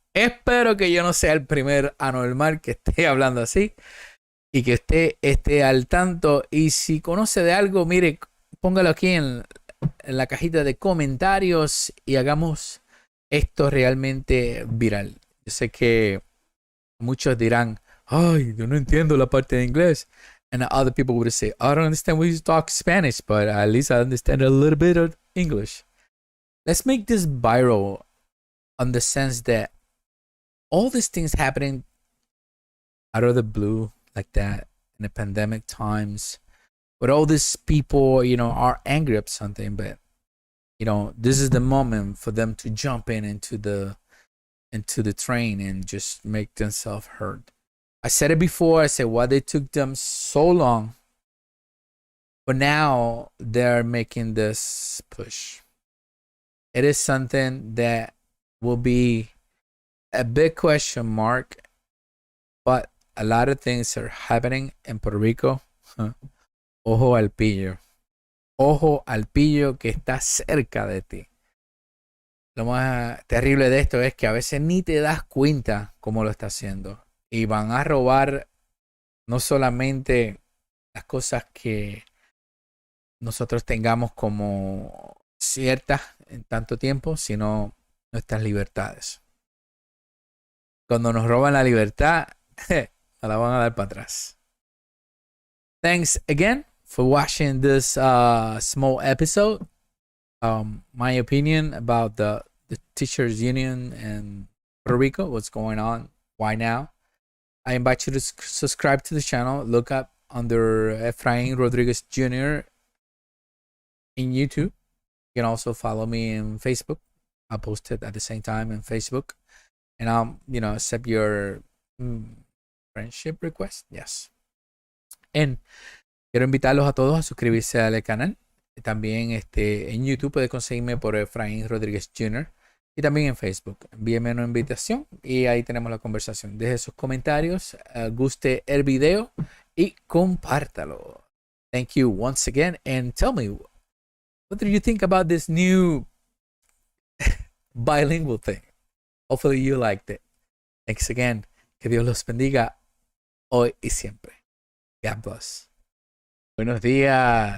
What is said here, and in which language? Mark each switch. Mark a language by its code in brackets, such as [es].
[es] Espero que yo no sea el primer anormal que esté hablando así y que usted esté al tanto. Y si conoce de algo, mire, póngalo aquí en la cajita de comentarios y hagamos esto realmente viral. Yo sé que muchos dirán, ay, yo no entiendo la parte de inglés. [en] And other people would say, I don't understand when you talk Spanish, but at least I understand a little bit of English. Let's make this viral on the sense that all these things happening out of the blue like that in the pandemic times, but all these people, are angry at something, but this is the moment for them to jump into the train and just make themselves heard. I said it before. I said why they took them so long, but now they're making this push. It is something that will be a big question mark, but a lot of things are happening in Puerto Rico. [es] Ojo al pillo. Ojo al pillo que está cerca de ti. Lo más terrible de esto es que a veces ni te das cuenta cómo lo está haciendo. Y van a robar no solamente las cosas que nosotros tengamos como ciertas en tanto tiempo, sino nuestras libertades. Cuando nos roban la libertad, nos la van a dar para atrás. [en] Thanks again for watching this small episode. My opinion about the teachers union in Puerto Rico, what's going on, why now. I invite you to subscribe to the channel. Look up under Efrain Rodriguez Jr. in YouTube. You can also follow me in Facebook. I'll post it at the same time in Facebook. And I'll, accept your friendship request. Yes. [es] And quiero invitarlos a todos a suscribirse al canal. También en YouTube puedes conseguirme por Efrain Rodriguez Jr. Y también en Facebook. Envíeme una invitación y ahí tenemos la conversación. Deje sus comentarios, guste el video y compártalo. [en] Thank you once again. And tell me, what do you think about this new bilingual thing? Hopefully you liked it. Thanks again. [es] Que Dios los bendiga hoy y siempre. [en] God bless. [es] Buenos días.